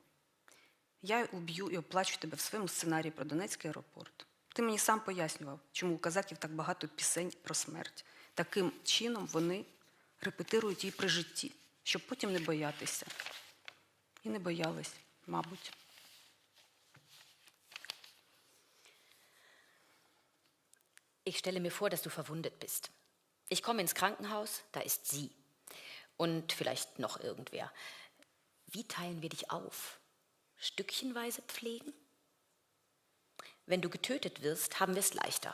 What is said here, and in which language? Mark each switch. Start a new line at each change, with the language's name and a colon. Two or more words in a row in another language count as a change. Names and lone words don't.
Ukrainian: Я уб'ю і оплачу тебе в своєму сценарії про Донецький аеропорт. Ти мені сам пояснював, чому у казаків так багато пісень про смерть. Таким чином вони репетирують її при житті, щоб потім не боятися. І не боялись, мабуть.
German: Ich stelle mir vor, dass du verwundet bist. Ich komme ins Krankenhaus, da ist sie. Und vielleicht noch irgendwer. Wie teilen wir dich auf? Stückchenweise pflegen? Wenn du getötet wirst, haben wir es leichter.